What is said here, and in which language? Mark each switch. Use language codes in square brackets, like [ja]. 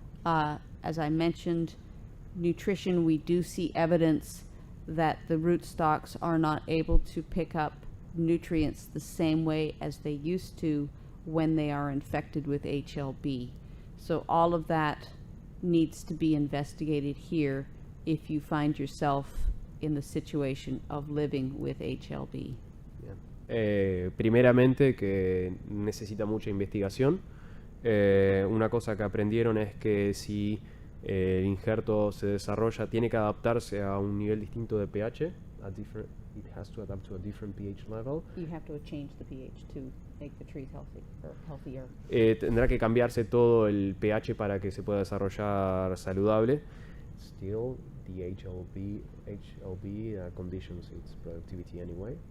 [en] As I mentioned, nutrition, we do see evidence that the rootstocks are not able to pick up nutrients the same way as they used to when they are infected with HLB. So all of that needs to be investigated here if you find yourself in the situation of living with HLB. [es] Primeramente, que necesita mucha investigación. Una cosa que aprendieron es que si el injerto se desarrolla, tiene que adaptarse a un nivel distinto de pH. [en] It has to adapt to a different pH level. You have to change the pH to make the trees healthy or healthier. [es] Tendrá que cambiarse todo el pH para que se pueda desarrollar saludable. [en] Still, the HLB conditions its productivity anyway.